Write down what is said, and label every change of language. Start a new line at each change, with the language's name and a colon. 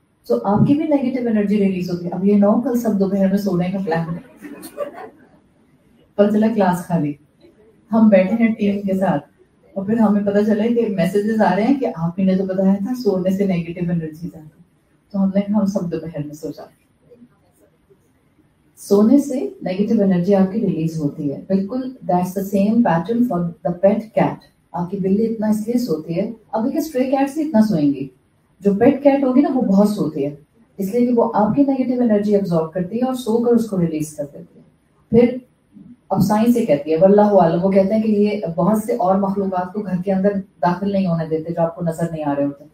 Urdu: تو آپ کی بھی نیگیٹو انرجی ریلیز ہوتی ہے. اب یہ نہ ہو کل سب دوپہر میں سونے کا پلان ہے, پتہ چلا کلاس خالی, ہم بیٹھے ہیں ٹیم کے ساتھ اور پھر ہمیں پتہ چلا کہ میسیجز آ رہے ہیں کہ آپ ہی نے تو بتایا تھا سونے سے نیگیٹو انرجی آتی, تو ہم نے کہا ہم سب دوپہر میں سو جاتے. سونے سے نیگیٹو انرجی آپ کی ریلیز ہوتی ہے.
English: بالکل that's the same pattern for the pet cat.
Urdu: آپ کی بلی اتنا اس لیے سوتی ہے, اب دیکھیں اسٹرے کیٹ سے اتنا سوئیں گی, جو پیٹ کیٹ ہوگی نا وہ بہت سوتی ہے, اس لیے کہ وہ آپ کی نیگیٹو انرجی ایبزارب کرتی ہے اور سو کر اس کو ریلیز کر دیتی ہے. پھر اب سائنس یہ کہتی ہے واللہ عالم, وہ کہتے ہیں کہ یہ بہت سے اور مخلوقات کو گھر کے اندر داخل نہیں ہونے دیتے جو آپ کو نظر نہیں آ رہے ہوتے.